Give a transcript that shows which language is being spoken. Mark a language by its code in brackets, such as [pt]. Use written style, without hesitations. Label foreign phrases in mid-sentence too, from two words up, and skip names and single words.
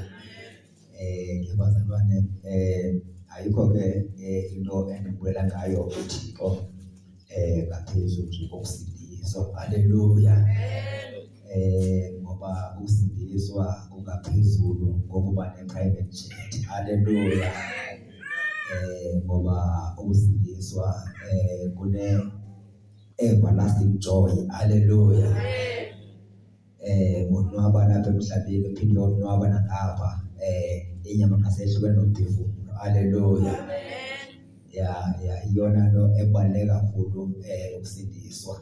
[xh] Ke bazalwane ayikho ke into endibulela ngayo uThixo ngaphezulu nje kokusindiswa. Hallelujah. Ngoba ukusindiswa kungaphezulu ngokuba ne- [en] private jet. [xh] Hallelujah. Ngoba ukusindiswa [en] everlasting joy. [xh] Hallelujah. Unwaba lapha emhlabeni uphinde unwaba nangapha inyama kasehlukene nomphefumulo. Hallelujah. [zu] Iyona lo ebaluleke kakhulu ukusindiswa.